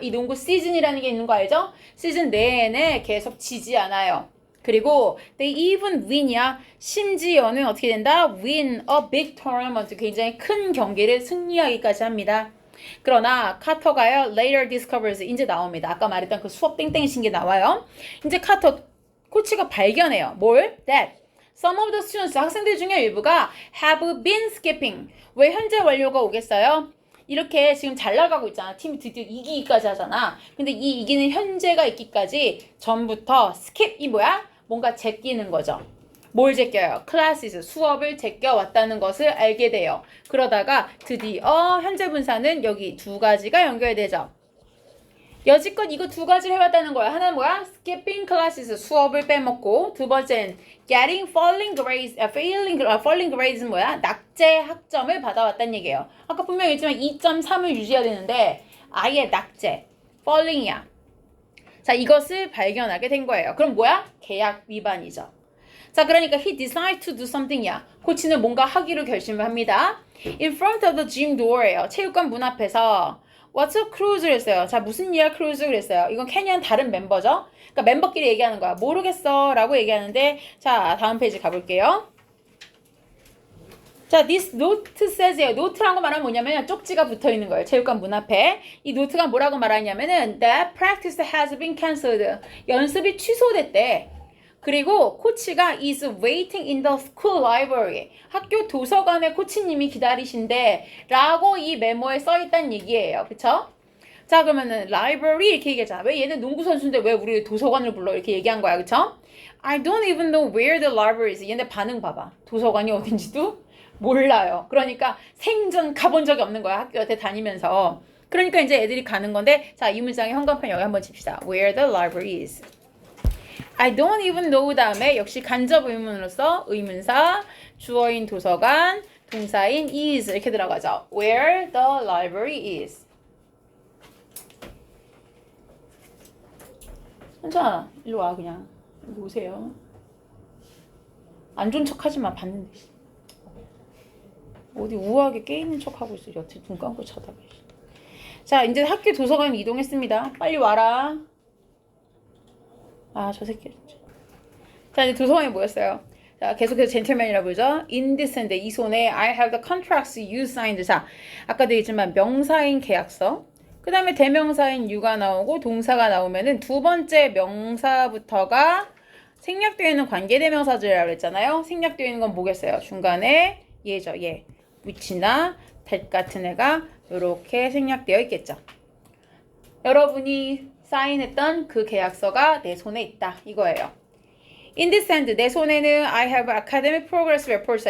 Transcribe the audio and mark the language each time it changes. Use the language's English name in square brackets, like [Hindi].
[Korean] 이 농구 시즌이라는 게 있는 거 알죠? 시즌 내내 계속 지지 않아요. 그리고 [English] they even win이야. [Korean] 심지어는 어떻게 된다? [English] win a big tournament. [Korean] 굉장히 큰 경기를 승리하기까지 합니다. 그러나 카터가요 [English] later discovers [Korean] 이제 나옵니다. 아까 말했던 그 수업 땡땡이신 게 나와요. 이제 카터 코치가 발견해요. 뭘? [English] That some of the students [Korean] 학생들 중에 일부가 [English] have been skipping. [Korean] 왜 현재 완료가 오겠어요? 이렇게 지금 잘 나가고 있잖아. 팀이 드디어 이기기까지 하잖아. 근데 이 이기는 현재가 있기까지 전부터 skip이 뭐야? 뭔가 제끼는 거죠. 뭘 제껴요? classes, 수업을 제껴왔다는 것을 알게 돼요. 그러다가 드디어 현재 분사는 여기 두 가지가 연결되죠. 여지껏 이거 두 가지를 해왔다는 거야. 하나는 뭐야? [English] skipping classes, [Korean] 수업을 빼먹고. 두 번째는 [English] getting falling grades, falling grades는 뭐야? [Korean] 낙제 학점을 받아왔다는 얘기예요. 아까 분명히 했지만 2.3을 유지해야 되는데 아예 낙제, falling이야. 자, 이것을 발견하게 된 거예요. 그럼 뭐야? 계약 위반이죠. 자, 그러니까 [English] he decided to do something이야. [Korean] 코치는 뭔가 하기로 결심을 합니다. [English] In front of the gym door예요. [Korean] 체육관 문 앞에서 [English] What's a cruise? [Korean] 그랬어요. 자, 무슨 일이야 cruise? 그랬어요. 이건 캐니언 다른 멤버죠. 그러니까 멤버끼리 얘기하는 거야. 모르겠어 라고 얘기하는데 자, 다음 페이지 가볼게요. [English] 자, this note says예요. [Korean] 노트란 거 말하면 뭐냐면 쪽지가 붙어 있는 거예요. 체육관 문 앞에. 이 노트가 뭐라고 말하냐면은 [English] that practice has been cancelled. [Korean] 연습이 취소됐대. 그리고 코치가 [English] is waiting in the school library. [Korean] 학교 도서관에 코치님이 기다리신대 라고 이 메모에 써있다는 얘기예요. 그쵸? 자, 그러면은 library 이렇게 얘기하잖아. 왜 얘는 농구 선수인데 왜 우리 도서관을 불러? 이렇게 얘기한 거야. 그쵸? [English] I don't even know where the library is. [Korean] 얘네 반응 봐봐. 도서관이 어딘지도 몰라요. 그러니까 생전 가본 적이 없는 거야. 학교 여태 다니면서. 그러니까 이제 애들이 가는 건데 자, 이 문장의 현관펜 여기 한번 칩시다. [English] Where the library is. [Korean] I don't even know 다음에 역시 간접 의문으로서 의문사, 주어인 도서관, 동사인 is 이렇게 들어가죠. [English] Where the library is. [Korean] 괜찮아. 일로 와 그냥. 일로 오세요. 안 좋은 척 하지 마. 봤는데. 어디 우아하게 깨있는 척 하고 있어. 여태 눈 감고 쳐다봐. 자, 이제 학교 도서관 이동했습니다. 빨리 와라. 아, 저 새끼. 자, 이제 도서관에 모였어요. 자, 계속해서 젠틀맨이라고 부르죠. [English] In this hand, [Korean] 이 손에 [English] I have the contracts you signed. [Korean] 자, 아까도 얘기했지만 명사인 계약서. 그 다음에 대명사인 you가 나오고 동사가 나오면은 두 번째 명사부터가 생략되어 있는 관계대명사들이라고 했잖아요. 생략되어 있는 건 뭐겠어요? 중간에 얘죠, 얘. which나 that 같은 애가 이렇게 생략되어 있겠죠. 여러분이 사인했던 그 계약서가 내 손에 있다. 이거예요. [English] In this hand, [Korean] 내 손에는 [English] I have academic progress reports.